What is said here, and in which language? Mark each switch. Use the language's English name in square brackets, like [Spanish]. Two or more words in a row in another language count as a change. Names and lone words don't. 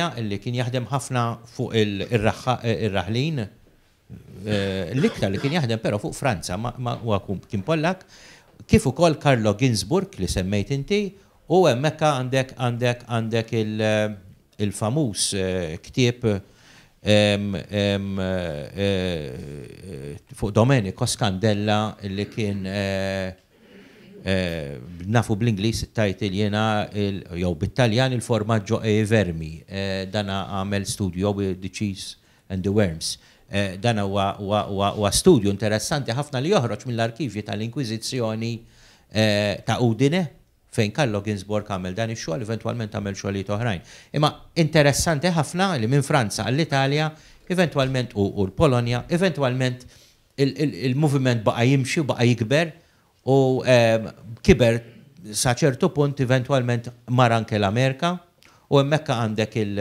[Maltese] illi kien jaħdem ħafna fuq ir-raħlin, l-iktar li kien jaħdem però fuq Franza, huwa kien Pollak, kif ukoll Carlo Ginzburg li semmejt inti, u hemmhekk għandek il-famuż ktieb fuq Domenico Scandella li kien nafu bl-Inglis it-tajtil jena jew bit-Taljan [Italian] il-formaggio e vermi. [Maltese] Dana għamel studio [English] with the cheese and the worms. [Maltese] Dana huwa studju interessanti ħafna li joħroġ mill-arkivji tal-Inkwiżizzjoni ta' Udine fejn Carlo Ginzburg għamel dan ix-xogħol, eventwalment għamel xogħlijiet oħrajn. Imma interessanti ħafna li minn Franza għall-Italja, eventwalment u l-Polonja, eventwalment il-moviment baqa' jimxi u baqa' jikber u kiber sa ċertu punt eventwalment mar anke l-Amerika u hemmhekk għandek